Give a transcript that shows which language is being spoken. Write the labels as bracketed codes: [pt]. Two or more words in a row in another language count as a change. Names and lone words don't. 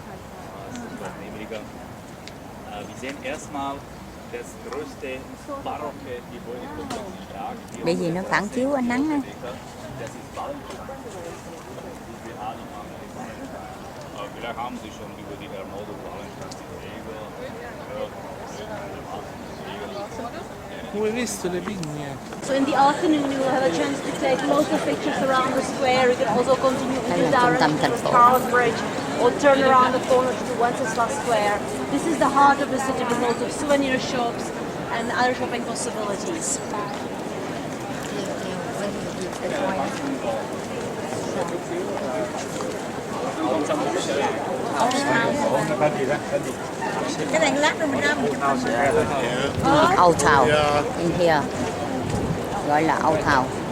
[de] Wir sehen erstmal das größte barocke Gebäudekomplex in Prag. [vi] Bởi vì nó phản chiếu ánh nắng á. [de] Vielleicht haben Sie schon über die Ermordung Wallensteins gehört. [en] So in the afternoon you will have a chance to take lots of pictures around the square. You can also continue in the direction of Charles Bridge or turn around the corner to Wenceslas Square. This is the heart of the city with lots of souvenir shops and other shopping possibilities. [vi] Cái này lát rồi mình ra mình [en] Old Town in here, [vi] gọi là Old Town.